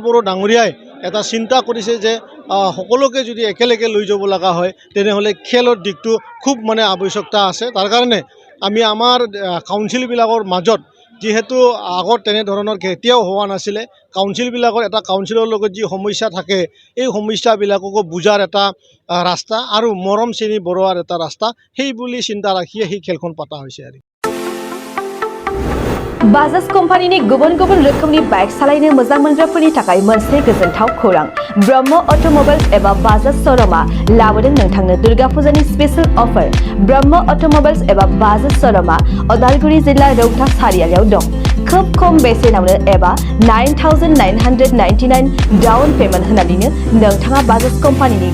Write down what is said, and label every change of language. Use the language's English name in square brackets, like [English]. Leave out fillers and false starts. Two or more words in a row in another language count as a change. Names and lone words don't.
[Assamese] বড়ো ডাঙৰীয়াই এটা চিন্তা কৰিছে যে সকলোকে যদি একেলগে লৈ যাব লগা হয় তেনেহ'লে খেলৰ দিকটো খুব মানে আৱশ্যকতা আছে তাৰ কাৰণে আমি আমাৰ কাউন্সিলবিলাকৰ মাজত যেহেতু আগত তেনেধৰণৰ কেতিয়াও হোৱা নাছিলে কাউন্সিলবিলাকৰ এটা কাউন্সিলৰ লগত যি সমস্যা থাকে এই সমস্যাবিলাককো বুজাৰ এটা ৰাস্তা আৰু মৰম চেনি বঢ়োৱাৰ এটা ৰাস্তা সেই বুলি চিন্তা ৰাখিয়ে সেই খেলখন পতা হৈছে আৰু [Bodo] बाजाज कम्पानीनि गुबुन गुबुन रोखोमनि बाइक सालायनो मोजां मोनग्राफोरनि थाखाय मोनसे गोजोनथाव खौरां ब्रह्म अट'मबाइल्स एबा बाजाज श'रुमआ लाबोदों नोंथांनो दुर्गा फुजानि [English] special offer [Bodo] ब्रह्म अट'मबाइल्स एबा बाजाज श'रुमआ उदालगुरि जिल्ला रौता सारियालियाव दं खोब खम बेसेनावनो एबा 9,999 [English] down payment [Bodo] होनानैनो नोंथाङा बाजाज कम्पानीनि